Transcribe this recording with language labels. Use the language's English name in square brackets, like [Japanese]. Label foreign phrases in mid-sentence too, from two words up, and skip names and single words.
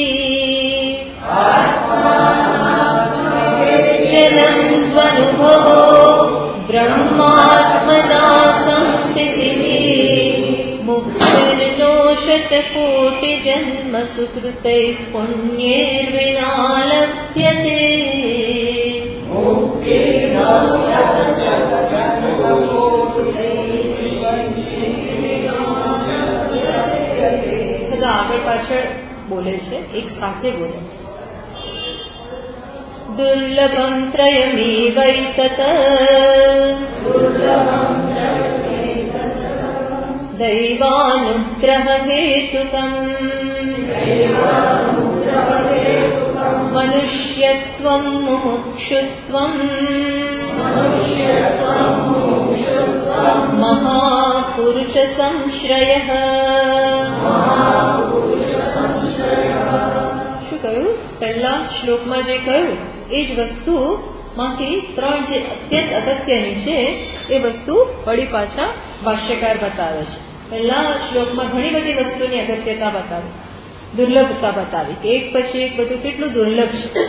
[Sanskrit] जनं स्वनुभवो ब्रह्मात्मना संस्थितिः मुक्तिर्नो शतकोटिजन्म सुकृतैः पुण्यैर्विना लभ्यते [Gujarati] આગળ પાછળ બોલે છે એક સાથે બોલે [Sanskrit] दुर्लभं त्रयमेवैतत् दैवानुग्ररहेतुकम् मनुष्यत्वं मुमुक्षुत्वं महापुरुषसंश्रयः [Gujarati] શું કહ્યું પહેલા શ્લોકમાં જે કહ્યું એ જ વસ્તુ માંથી ત્રણ જે અત્યંત અગત્યની છે એ વસ્તુ વળી પાછા ભાષ્યકાર બતાવે છે. પહેલા શ્લોકમાં ઘણી બધી વસ્તુની અગત્યતા બતાવી દુર્લભતા બતાવી કે એક પછી એક બધું કેટલું દુર્લભ છે.